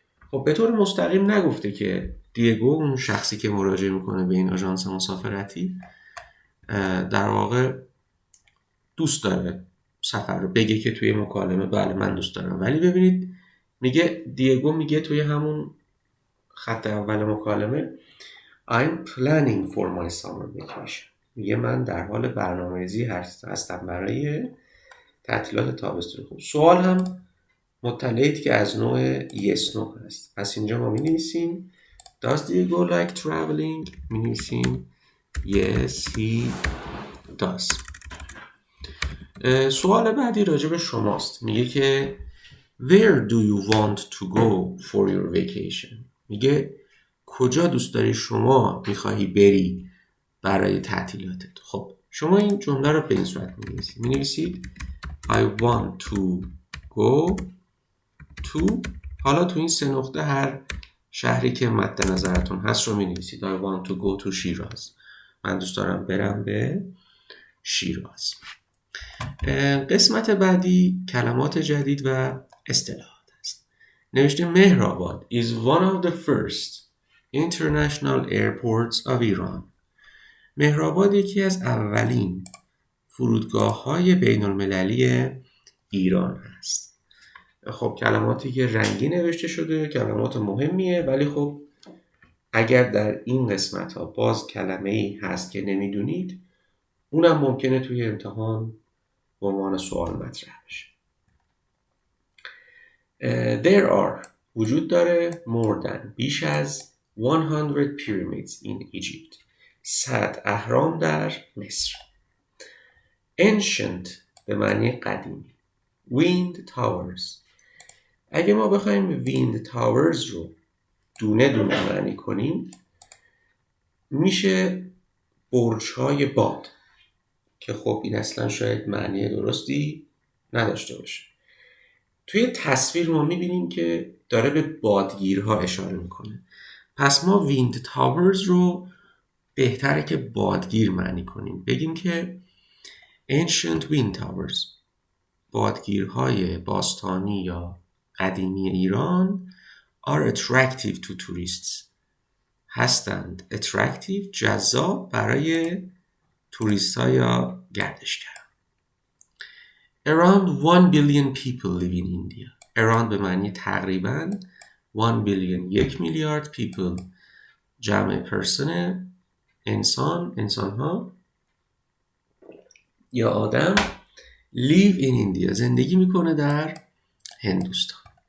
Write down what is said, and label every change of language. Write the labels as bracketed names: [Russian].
[Persian] خب به طور مستقیم نگفته که دیگو اون شخصی که مراجعه میکنه به این آژانس مسافرتی در واقع دوست داره سفر رو، بگه که توی مکالمه بله من دوست دارم، ولی ببینید میگه دیگو میگه توی همون خط اول مکالمه [English] I'm planning for my summer vacation. [Persian] میگه من در حال برنامه‌ریزی هستم برای تعطیلات تابستون. خب سوال هم مطلعید که از نوع yes no هست. پس اینجا ما می‌نویسیم [English] Does Diego like traveling؟ [Persian] می‌نویسیم [English] Yes he does. [Persian] سوال بعدی راجع به شماست. میگه که [English] Where do you want to go for your vacation؟ [Persian] میگه کجا دوست داری شما میخواهی بری برای تعطیلاتت؟ خب شما این جمله رو به این صورت می‌نویسید [English] I want to go to، [Persian] حالا تو این 3 نقطه هر شهری که مد نظرتون هست رو می‌نویسید. [English] I want to go to [Persian] شیراز، من دوست دارم برم به شیراز. قسمت بعدی کلمات جدید و اصطلاحات است. نوشته [English] مهرآباد is one of the first international airports of Iran. [Persian] مهرآباد یکی از اولین فرودگاه‌های بین‌المللی ایران هست. خب کلماتی که رنگی نوشته شده کلمات مهمیه، ولی خب اگر در این قسمت ها باز کلمه‌ای هست که نمیدونید، اونم ممکنه توی امتحان به عنوان سوال مطرح بشه. [English] There are [Persian] وجود داره [English] more than [Persian] بیش از [English] 100 pyramids in Egypt. [Persian] 100 اهرام در مصر. Ancient به معنی قدیمی. [English] Wind towers. [Persian] اگه ما بخوایم wind towers رو دونه دونه معنی کنیم میشه برج‌های باد، که خب این اصلا شاید معنی درستی نداشته باشه. توی تصویر ما میبینیم که داره به بادگیرها اشاره میکنه، پس ما wind towers رو بهتره که بادگیر معنی کنیم، بگیم که ancient wind towers، بادگیرهای باستانی یا قدیمی ایران [English] are attractive to tourists، [Persian] هستند attractive جذاب برای توریست ها یا گردشگر. [English] Around 1 billion people live in India. [Persian] Around به معنی تقریباً، 1 billion 1 میلیارد people جمع person انسان ها یا آدم [English] live in India [Persian] زندگی میکنه در هندوستان.